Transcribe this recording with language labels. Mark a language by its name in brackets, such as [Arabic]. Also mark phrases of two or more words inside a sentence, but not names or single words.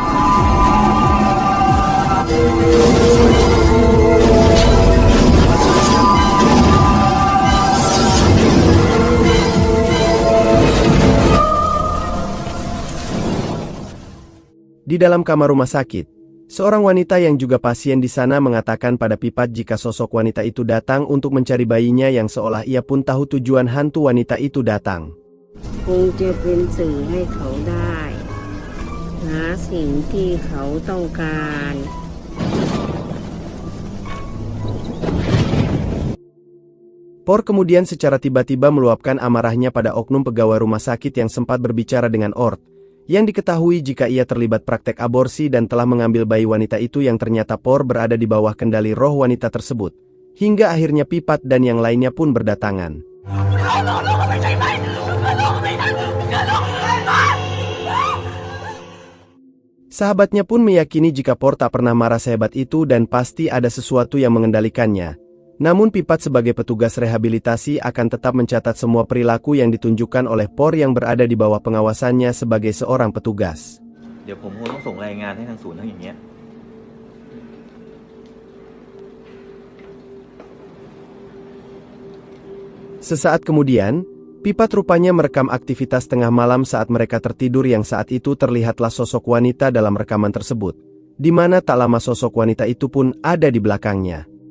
[Indonesian] Di dalam kamar rumah sakit, seorang wanita yang juga pasien di sana mengatakan pada Pipat jika sosok wanita itu datang untuk mencari bayinya yang seolah ia pun tahu tujuan hantu wanita itu datang. [Thai] คงจะเป็นสื่อให้เขาได้หาสิ่งที่เขาต้องการ [Indonesian] Por kemudian secara tiba-tiba meluapkan amarahnya pada oknum pegawai rumah sakit yang sempat berbicara dengan Ort, yang diketahui jika ia terlibat praktek aborsi dan telah mengambil bayi wanita itu yang ternyata Por berada di bawah kendali roh wanita tersebut. Hingga akhirnya Pipat dan yang lainnya pun berdatangan. Sahabatnya pun meyakini jika Por tak pernah marah sehebat itu dan pasti ada sesuatu yang mengendalikannya. Namun Pipat sebagai petugas rehabilitasi akan tetap mencatat semua perilaku yang ditunjukkan oleh Por yang berada di bawah pengawasannya sebagai seorang petugas. [Thai] เดี๋ยวผมคงต้องส่งรายงานให้ทางศูนย์ทั้งอย่างเงี้ย [Indonesian] Sesaat kemudian, Pipat rupanya merekam aktivitas tengah malam saat mereka tertidur yang saat itu terlihatlah sosok wanita dalam rekaman tersebut, di mana tak lama sosok wanita itu pun ada di belakangnya.